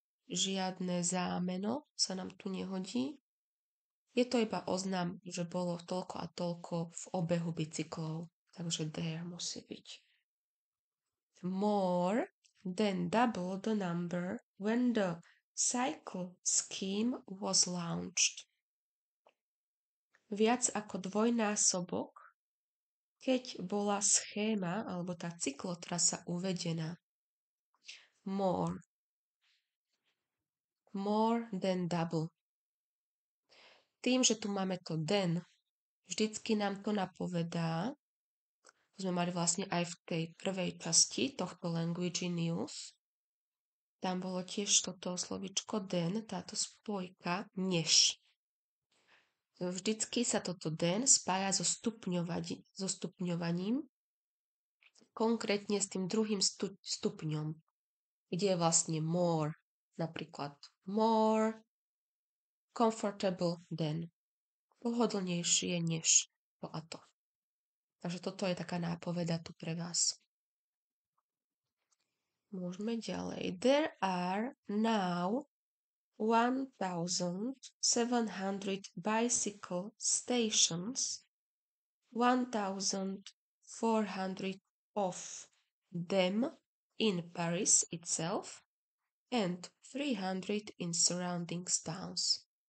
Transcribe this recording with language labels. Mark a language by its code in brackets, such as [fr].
[sk] Žiadne zámeno sa nám tu nehodí. Je to iba oznam, že bolo toľko a toľko v obehu bicyklov. Takže there musí byť. [en] More than double the number when the cycle scheme was launched. [sk] Viac ako dvojnásobok, keď bola schéma alebo tá cyklotrasa uvedená. [en] More than double. [sk] Tým, že tu máme to than, vždycky nám to napovedá, sme mali vlastne aj v tej prvej časti tohto [en] language in use, [sk] tam bolo tiež toto slovičko than, táto spojka, než. Vždycky sa toto than spája so stupňovaním, konkrétne s tým druhým stupňom, kde je vlastne more, napríklad [en] more comfortable than, [sk] pohodlnejšie než to a to. Takže toto je taká nápoveda tu pre vás. Môžeme ďalej. [en] There are now 1,700 bicycle stations, 1,400 of them in Paris itself, and 300 in surrounding towns.